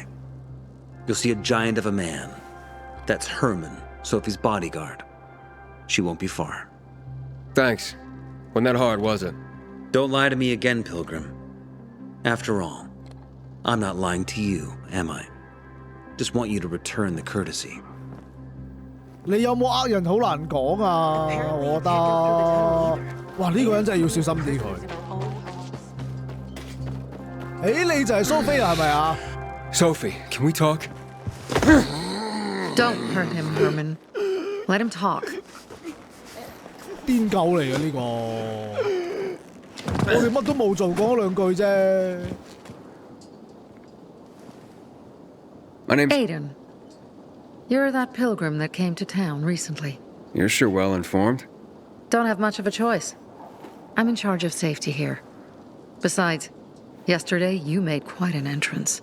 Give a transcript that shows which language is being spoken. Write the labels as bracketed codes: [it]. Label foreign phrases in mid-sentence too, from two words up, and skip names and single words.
[en] You'll see a giant of a man. That's Herman, Sophie's bodyguard. She won't be far. Thanks. Wasn't that hard, was it? Don't lie to me again, Pilgrim. After all, I'm not lying to you, am I? Just want you to return the courtesy. [yue] 你有冇呃人好難講啊？我覺得，哇！呢個人真係要小心啲佢。你就係蘇菲啦，係咪啊 [en] ？Sophie, can we talk? Don't hurt him, Herman. Let him talk. [yue] 癲狗嚟嘅呢個，我哋乜都冇做，講咗兩句啫。 [en] My name's Aiden. You're that pilgrim that came to town recently. You're sure well informed. Don't have much of a choice. I'm in charge of safety here. Besides, yesterday you made quite an entrance.